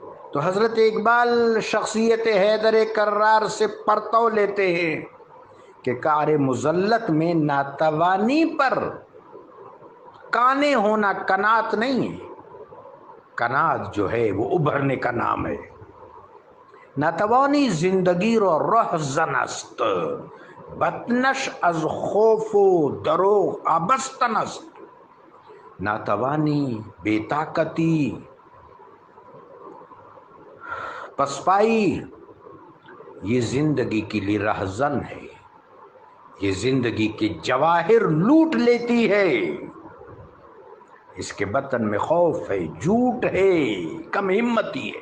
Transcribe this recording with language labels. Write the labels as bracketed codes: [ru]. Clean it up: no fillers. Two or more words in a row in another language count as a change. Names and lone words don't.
[ur] تو حضرت اقبال شخصیت حیدر کرار سے پرتو لیتے ہیں کہ کار مذلت میں ناتوانی پر کانے ہونا کنات نہیں ہے، کنات جو ہے وہ ابھرنے کا نام ہے. [fa] ناتوانی زندگی رو رهزن است، بطنش از خوف و دروغ آبستن است. [ur] ناتوانی، بے طاقتی، پسپائی یہ زندگی کے لیے رہزن ہے، یہ زندگی کے جواہر لوٹ لیتی ہے. اس کے بطن میں خوف ہے، جھوٹ ہے، کم ہمتی ہے.